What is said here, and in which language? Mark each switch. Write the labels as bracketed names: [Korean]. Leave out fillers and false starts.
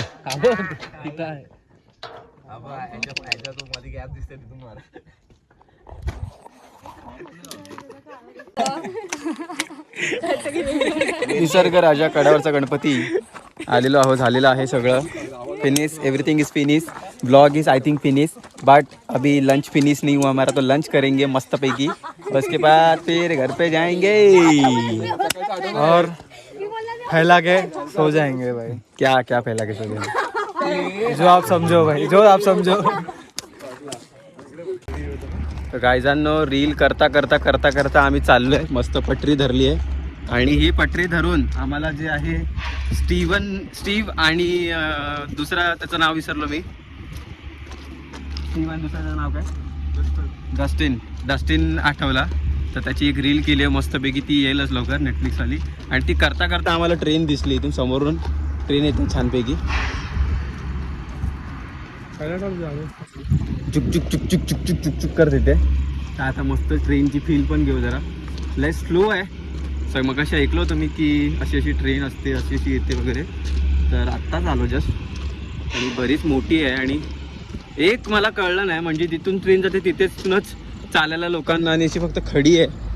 [Marathi] तिथं आहे. निसर्ग राजा कडावरचा गणपती आलेलो आहो. झालेलं आहे सगळं. [English] Finish. Everything is finish. Blog is I think finish. [Hindi] But अभी लंच फिनिश नहीं हुआ हमारा. तो लंच करेंगे मस्त पैकी. उसके बाद फिर घर पे जाएंगे और फैला के सो जाएंगे भाई. क्या क्या फैला के सो जाएंगे. जो आप समझो भाई जो आप समझो. [Marathi] तर गायजांनो रील करता करता आम्ही चाललोय. मस्त पटरी धरली आहे. आणि ही पटरी धरून आम्हाला जे आहे स्टीव आणि दुसरा त्याचं नाव विसरलो मी. स्टीव आणि दुसऱ्याचं नाव काय डस्टिन आठवला. तर त्याची एक रील केली आहे मस्तपैकी. ती येईलच लवकर नेटफ्लिक्सवाली. आणि ती करता आम्हाला ट्रेन दिसली. इथून समोरून ट्रेन येते छानपैकी. चुक चुक चुक चुक चुक चुक चुक चुक करत येते. तर आता मस्त ट्रेनची फील पण घेऊ जरा. लय स्लो आहे. सर मग अशी ऐकलं होतं मी की अशी ट्रेन असते अशी येते वगैरे. तर आत्ताच आलो जस्ट. आणि बरीच मोठी आहे. आणि एक मला कळलं नाही म्हणजे जिथून ट्रेन जाते तिथेच चालायला लोकांना आणि अशी फक्त खडी आहे.